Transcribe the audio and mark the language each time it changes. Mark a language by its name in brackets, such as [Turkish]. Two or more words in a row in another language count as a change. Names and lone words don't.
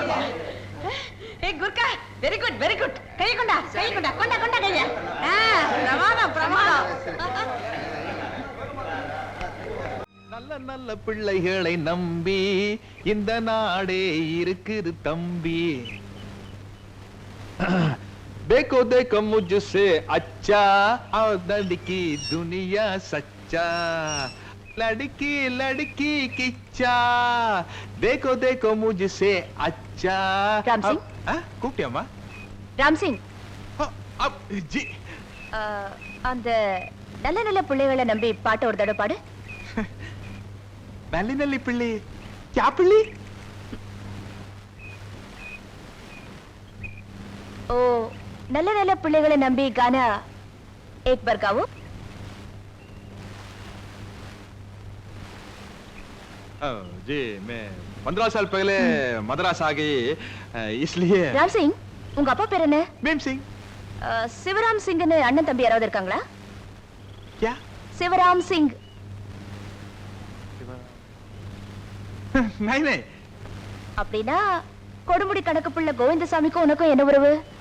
[Tamil] குர்கா, [English] very good. [Tamil] கை கொண்டா கைய. பிரமாதம். நல்ல பிள்ளைகளை நம்பி இந்த நாடே இருக்குது தம்பி. [Hindi] देखो देखो मुझसे अच्छा और लड़की दुनिया सच्चा लड़की लड़की किच्चा देखो देखो मुझसे अच्छा. राम सिंह? [Tamil] கூப்பிட்டியாமா? ராம் சிங், ஜி அந்த நல்ல நல்ல பிள்ளைகளை நம்பி பாட்டு ஒரு தடவை பாடு. நல்லி நல்லி பிள்ளை क्या பிள்ளை? [Hindi] ओ [Tamil] நல்ல நல்ல பிள்ளைகளை நம்பி [Hindi] गाना एक बार गाओ. जी मैं 15 साल पहले मद्रास आ गई इसलिए. [Tamil] ராம் சிங், உங்க அப்பா பேர் என்ன? மேம் சிங். சிவராம் சிங்னு அண்ணன் தம்பி யாராவது இருக்காங்களா? [Hindi] क्या? [Tamil] சிவராம் சிங். [Hindi] नहीं नहीं. [Tamil] அப்படின்னா கொடுமுடி கணக்கு பிள்ளை கோவிந்தசாமிக்கும் உனக்கும் என்ன உறவு?